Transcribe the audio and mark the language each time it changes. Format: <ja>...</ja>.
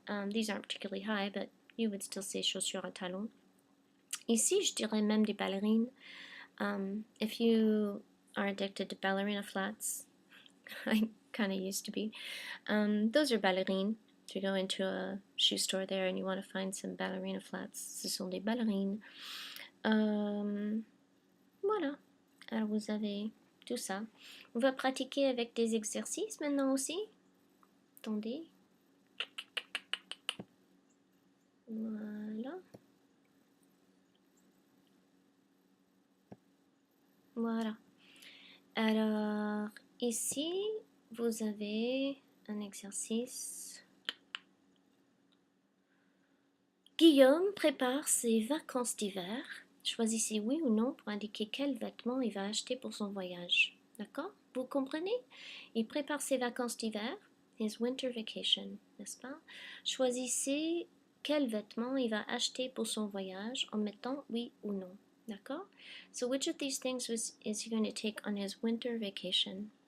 <en>These aren't particularly high, but you would still say chaussures à talons.</en> <fr>Ici, je dirais même des ballerines.</fr> <en>If you are addicted to ballerina flats, I kind of used to be. Those are ballerines. If you go into a shoe store there and you want to find some ballerina flats,</en> <fr>ce sont des ballerines. Voilà. Alors vous avez tout ça. On va pratiquer avec des exercices maintenant aussi. Attendez. Voilà. Voilà. Alors, ici, vous avez un exercice. Guillaume prépare ses vacances d'hiver. Choisissez oui ou non pour indiquer quels vêtements il va acheter pour son voyage. D'accord? Vous comprenez? Il prépare ses vacances d'hiver,</fr> <en>his winter vacation,</en> <fr>n'est-ce pas? Choisissez quels vêtements il va acheter pour son voyage en mettant oui ou non. D'accord?</fr> <en>So which of these things is he going to take on his winter vacation?</en>